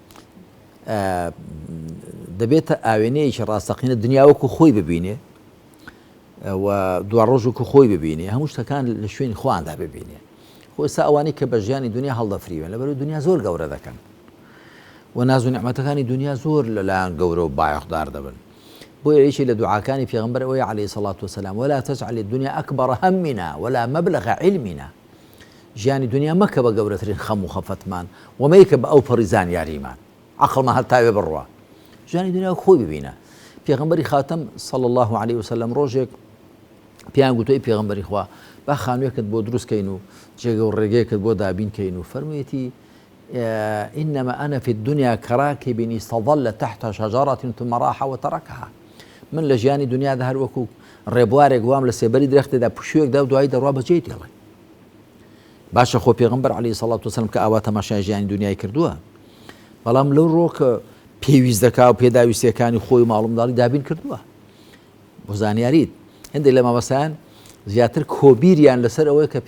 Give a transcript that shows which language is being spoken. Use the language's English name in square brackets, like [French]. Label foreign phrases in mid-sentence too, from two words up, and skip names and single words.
[Central Kurdish] دەبێتە ئاوێنەیەکی ڕاستەقینە دنیا وەکو خۆی ببینێ و دوا ڕۆژ وەکو خۆی ببینێ هەموو شتەکان لە شوێنی خۆیاندا ببینێ خۆ ئێستا ئەوانەی کە بە ژیانی دنیا هەڵدەفریوێن لەبەرەوەی دنیا زۆر گەورە دەکەن و ناز و نیعمەتەکانی دنیا زۆر لەلایەن گەورە و بایەخدار دەبن بۆیە یەکێک لە دوعاکانی پێغەمبەر ئەوەیە [Arabic] عەلەیهی سەڵات وسەلام ولا تجعل الدنيا أكبر همنا ولا مبلغ علمنا [Central Kurdish] ژیانی دنیا مەکە بە گەورەترین خەم و خەفەتمان ومەیکە بە ئەو پەڕیزان یاریمان عەقڵمان هەر تاوێ بڕوە ژیانی دنیا خۆی ببینە. پێغەمبەری خاتەم [Arabic] صلی الله عليه وسلم [Central Kurdish] ڕۆژێک پیان گوتوی پێغەمبەری خوا با خانوویەکت بۆ دروستکەین و جێگە و ڕێگەیەکت بۆ دابینکەین و فەرموویەتی [Arabic] إنما أنا في الدنيا كراكب استظل تحت شجرة ثم راح وتركها [Central Kurdish] من لە ژیانی دنیادا هەر وەکو ڕێبوارێک وام لە سێبەری درەختێدا پشوویەکدا و دوایی دەڕوا بەجێی دێڵێ باشە خۆ پێغەمبەر [Arabic] عەلەیهی سەڵات وسەلام [Central Kurdish] کە ئاوا تەماشای ژیانی دنیای کردووە بەڵام لەو ڕۆکە پێویست دەکا و پێداویستیەکانی خۆی ماڵ و منداڵی دابین کردووە بۆ زانیاریت هەندێک لە مامەسایان زیاتر کۆبیریان لەسەر ئەوەیە کە